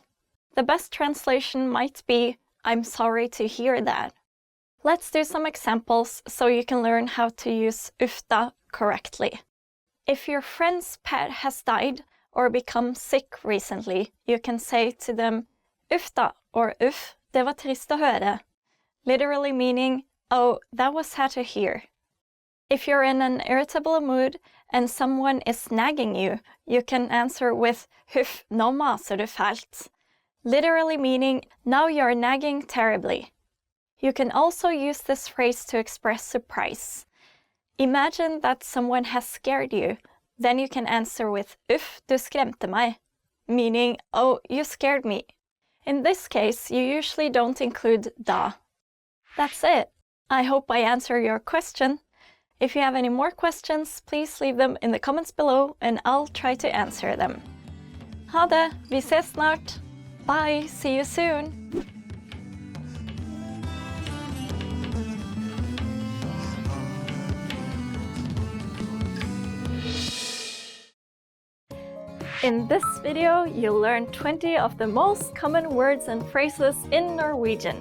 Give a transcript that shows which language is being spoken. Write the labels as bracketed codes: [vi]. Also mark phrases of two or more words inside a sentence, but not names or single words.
[en] The best translation might be, I'm sorry to hear that. Let's do some examples so you can learn how to use ufta correctly. If your friend's pet has died or become sick recently, you can say to them, ufta or [no] uff, det var trist å høre. [en] Literally meaning, oh, that was sad to hear. If you're in an irritable mood and someone is nagging you, you can answer with [no] huff, nå maser du fælt. [en] Literally meaning, now you're nagging terribly. You can also use this phrase to express surprise. Imagine that someone has scared you. Then you can answer with [no] uff, du skremte meg, [en] meaning, oh, you scared me. In this case, you usually don't include da. That's it. I hope I answer your question. If you have any more questions, please leave them in the comments below and I'll try to answer them. [no] Ha det, vi ses snart. [en] Bye, see you soon. In this video, you'll learn 20 of the most common words and phrases in Norwegian.